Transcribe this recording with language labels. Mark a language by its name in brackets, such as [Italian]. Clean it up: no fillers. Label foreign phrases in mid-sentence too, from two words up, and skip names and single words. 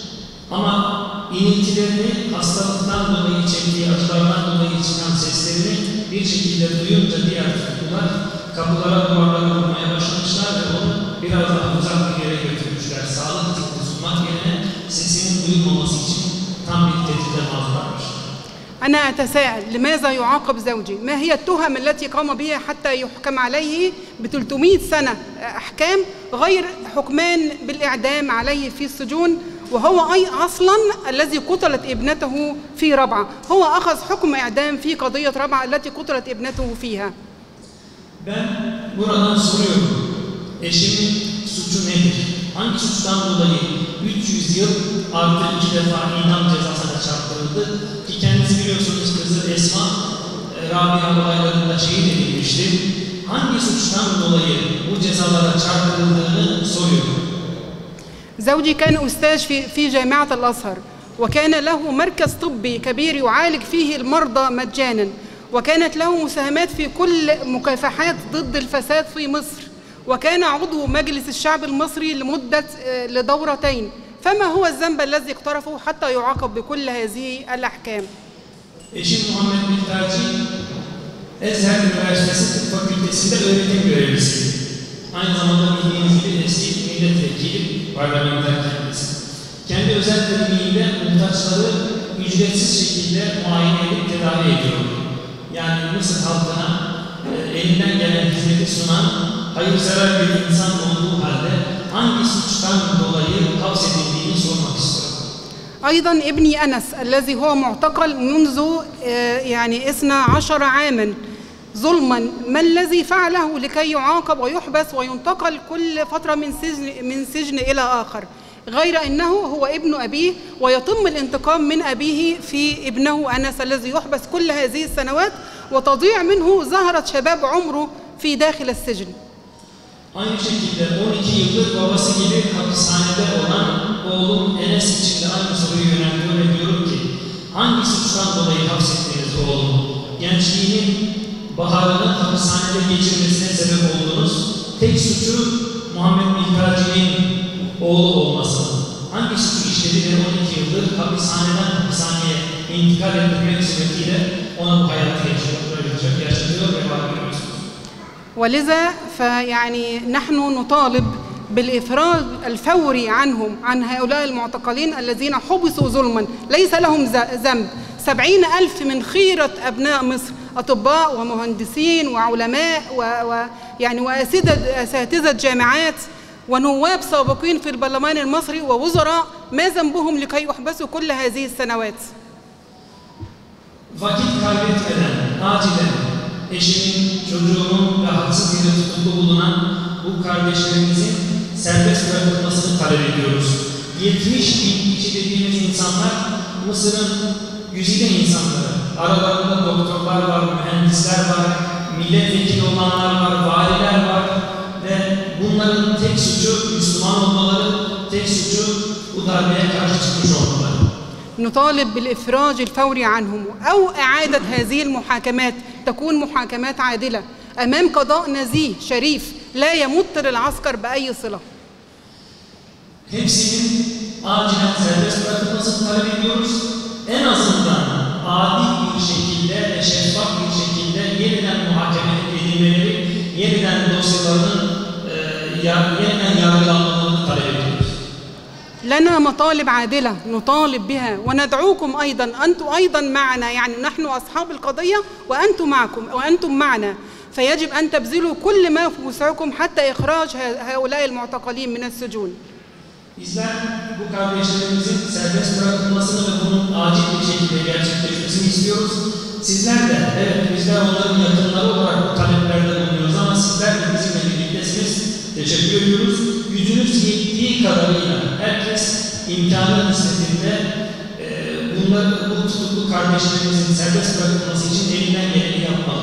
[Turkish] Ama iniltilerini, hastalıktan dolayı çektiği acılardan dolayı çıkan seslerini bir şekilde duyunca diğer tutuklular kapılara, duvarlara vurmaya başlamışlar ve onu biraz daha uzak bir yere götürmüşler. Sağlık hizmeti sunmak yerine sesinin duyulmaması için tam bir tehdide maruz kalmışlar. [Arabic] أنا أتساءل لماذا يعاقب زوجي؟ ما هي التهم التي قام بها حتى يحكم عليه ب 300 سنة أحكام غير حكمان بالإعدام عليه في السجون وهو أصلا الذي قتلت ابنته في ربعة هو أخذ حكم إعدام في قضية ربعة التي قتلت ابنته فيها. [Turkish] Ben buradan soruyorum. Eşimin suçu nedir? Hangi suçtan dolayı 300 yıl artı 2 defa idam cezasına çarptırıldı? Ki kendisi biliyorsunuz kızı Esma, Rabia olaylarında şehit edilmişti. Hangi suçtan dolayı bu cezalara çarptırıldığını soruyorum. [Arabic] زوجي كان أستاذ في جامعة الأزهر وكان له مركز طبي كبير يعالج فيه المرضى مجانا وكانت له مساهمات في كل مكافحات ضد الفساد في مصر وكان عضو مجلس الشعب المصري لدورتين فما هو الذنب الذي اقترفه حتى يعاقب بكل هذه الأحكام؟ [Turkish] Eşim Muhammed Bilhaci, Ezher Üniversitesi Tıp Fakültesi'nde öğretim görevlisi. Aynı zamanda bildiğiniz gibi eski milletvekili, parlamenter kendisi. Kendi özel kliniğinde muhtaçları ücretsiz şekilde muayene edip tedavi ediyor. Yani Mısır halkına elinden gelen hizmeti sunan hayırsever bir insan olduğu halde hangi suçtan dolayı hapsedildiğini sormak istiyorum. [Arabic] أيضا ابني أنس الذي هو معتقل منذ يعني 12 عاما ظلما ما الذي فعله لكي يعاقب ويحبس وينتقل كل فترة من سجن إلى آخر غير أنه هو ابن أبيه ويتم الانتقام من أبيه في ابنه أنس الذي يحبس كل هذه السنوات وتضيع منه زهرة شباب عمره في داخل السجن. [Turkish] Aynı şekilde 12 yıldır babası gibi hapishanede olan oğlum Enes için de aynı soruyu yöneltiyor ve diyorum ki hangi suçtan dolayı hapsettiniz oğlum? Gençliğinin baharını hapishanede geçirmesine sebep oldunuz. Tek suçu Muhammed Bilhaci'nin oğlu olması. Hangi suçu işledi ve 12 yıldır hapishaneden hapishaneye intikal ettirmek suretiyle ona bu hayatı yaşıyor. Böyle bir şey gerçekten. [Arabic] ولذا فيعني نحن نطالب بالإفراج الفوري عنهم، عن هؤلاء المعتقلين الذين حبسوا ظلما ليس لهم ذنب. 70,000 من خيرة أبناء مصر، أطباء ومهندسين وعلماء ويعني وأساتذة جامعات ونواب سابقين في البرلمان المصري ووزراء، ما ذنبهم لكي يحبسوا كل هذه السنوات؟ [Turkish] Vakit kaybetmeden, acilen eşimin, çocuğumun ve haksız yere tutuklu bulunan bu kardeşlerimizin serbest bırakılmasını talep ediyoruz. 70 bin kişi dediğimiz insanlar Mısır'ın güzide insanları. Aralarında doktorlar var, mühendisler var, milletvekili olanlar var, valiler var ve bunların tek suçu Müslüman olmaları, tek suçu bu darbeye karşı çıkmış olmaları. [Arabic] نطالب بالإفراج الفوري عنهم أو إعادة هذه المحاكمات تكون محاكمات عادلة أمام قضاء نزيه شريف لا يمت للعسكر بأي صلة. [Turkish] Hepsinin acilen serbest bırakılmasını talep ediyoruz. En azından adil bir şekilde ve şeffaf bir şekilde yeniden muhakeme edilmeleri, yeniden dosyalarının yeniden yargılanmalarını talep ediyoruz. [Arabic] لنا مطالب عادلة نطالب بها وندعوكم أيضا، أنتم أيضا معنا، يعني نحن أصحاب القضية وأنتم معنا، فيجب أن تبذلوا كل ما في وسعكم حتى إخراج هؤلاء المعتقلين من السجون. [Turkish] Bizler bu kardeşlerimizin serbest bırakılmasını ve bunun acil bir şekilde gerçekleşmesini istiyoruz. Sizler de, evet bizler onların yakınları olarak bu taleplerde bulunuyoruz ama sizler de bizimle birliktesiniz. Teşekkür ediyoruz. Gücünüz yettiği kadarıyla herkes imkanı nispetinde bu tutuklu kardeşlerimizin serbest bırakılması için elinden geleni yapmalı.